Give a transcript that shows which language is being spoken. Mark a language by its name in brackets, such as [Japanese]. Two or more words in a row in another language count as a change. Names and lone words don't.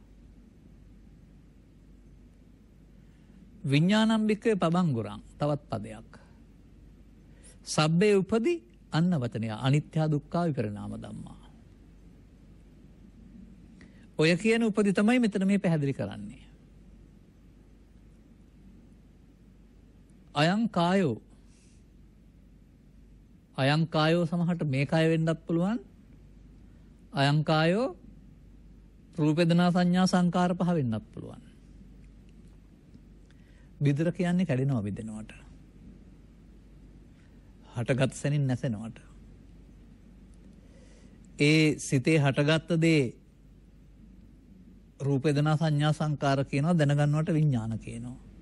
[Pali] විඥානම් භික්කවේ පබංගුරං [Sinhala] තවත් පදයක්. [Pali] සබ්බේ උපදි [Sinhala] අන්න වචනය [Pali] අනිත්‍ය දුක්ඛ විපරිණාම ධම්මා. [Sinhala] ඔය කියන උපදි තමයි මෙතන මේ පැහැදිලි කරන්නේ. [Pali] අයං කායෝ අයං කායෝ [Sinhala] සමහරට මේ කාය වෙන්නත් පුළුවන්. [Pali] අයං කායෝ [Sinhala] රූප වේදනා සංඥා සංකාර පහ වෙන්නත් පුළුවන්. විතර කියන්නේ කැඩෙනවා බෙදෙනවට. හටගත් සැනින් නැසෙනවට. ඒ සිතේ හටගත්ත දේ රූප වේදනා සංඥා සංකාර කියනවා, දැනගන්නවට විඥාන කියනවා.